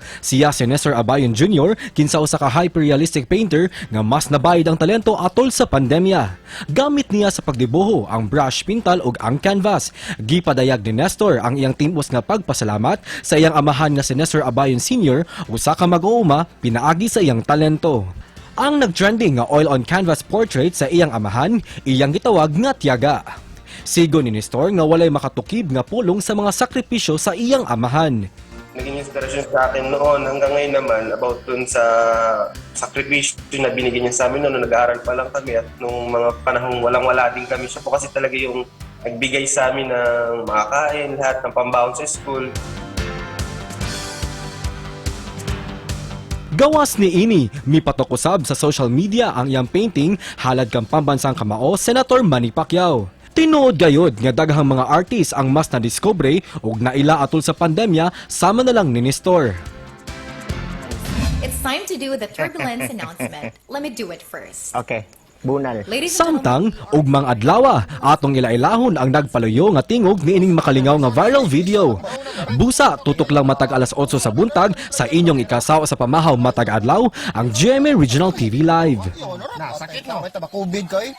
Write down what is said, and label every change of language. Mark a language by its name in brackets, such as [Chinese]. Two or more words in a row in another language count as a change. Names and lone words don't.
[Cebuano] Siya si Nestor Abayon Jr. kinsa usa ka [English] hyper-realistic painter [Cebuano] nga mas nabayad ang talento atol sa pandemya. Gamit niya sa pagdibuho ang brush, pintal ug ang canvas. Gipadayag ni Nestor ang iyang timos nga pagpasalamat sa iyang amahan nga si Nestor Abayon Sr. usa ka mag-uuma pinaagi sa iyang talento. Ang nagtrending nga [English] oil-on-canvas portrait [Cebuano] sa iyang amahan, iyang gitawag nga tiyaga. Sigo ni Nestor nga walay makatukib nga pulong sa mga sakripisyo sa iyang amahan. [Filipino] Naging inspirasyon sa akin noon hanggang ngayon naman about dun sa sakripisyo na binigyan niya sa amin noon nung nag-aaral pa lang kami at nung mga panahong walang-wala din kami. Siya po kasi talaga yung nagbigay sa amin ng makakain, lahat ng pambaon sa school. [Cebuano] Gawas ni ini, mipatok usab sa [English] social media [Cebuano] ang iyang painting halad kang [Filipino] pambansang kamao [Cebuano] Senator Manny Pacquiao. Tinuod gayod nga daghang mga artist ang mas nadiskubre ug naila atol sa pandemya sama na lang ni Nestor. [English] It's time to do the turbulence announcement. Let me do it first. [Cebuano] Okay. Bunal. Samtang, ugmang adlawa, atong ilailahon ang nagpaluyo nga tingog ni ining makalingaw nga viral video. Busa, tutok lang matag alas 8 sa buntag sa inyong ikasaw sa pamahaw matag adlaw ang GMA Regional TV Live. Sakit na, may tabakubid ko eh.